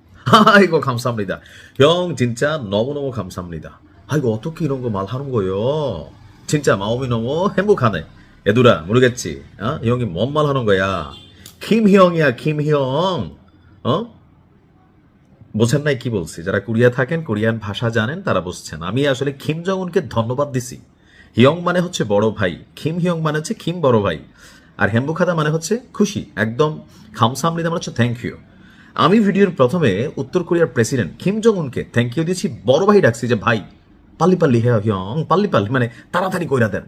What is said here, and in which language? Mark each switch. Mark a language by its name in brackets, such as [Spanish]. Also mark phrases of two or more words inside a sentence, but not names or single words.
[Korean] 아이고 감사합니다. 형 진짜 너무너무 감사합니다. 아이고 어떻게 이런 거 말하는 거요? 진짜 마음이 너무 행복하네. 얘들아 모르겠지? 이 형이 뭔 말 하는 거야? 김형이야 김형. [Bangla] বোঝেন নাই কি বলছি? যারা কোরিয়া থাকেন কোরিয়ান ভাষা জানেন তারা বুঝছেন। আমি আসলে কিম জং উনকে ধন্যবাদ দিছি। হিয়ং মানে হচ্ছে বড় ভাই, কিম হিয়ং মানে হচ্ছে কিম বড় ভাই, আর হেম্বুখাদা মানে হচ্ছে খুশি। একদম খামসামনিদা মানে হচ্ছে [English] thank you. [Bangla] আমি ভিডিওর প্রথমে উত্তর কোরিয়ার প্রেসিডেন্ট কিম জং উনকে [English] thank you [Bangla] দিয়েছি, বড় ভাই ডাকছি যে ভাই [Korean] 빨리 빨리 해 형 빨리 빨리, [Bangla] মানে তাড়াতাড়ি কইরা দেন।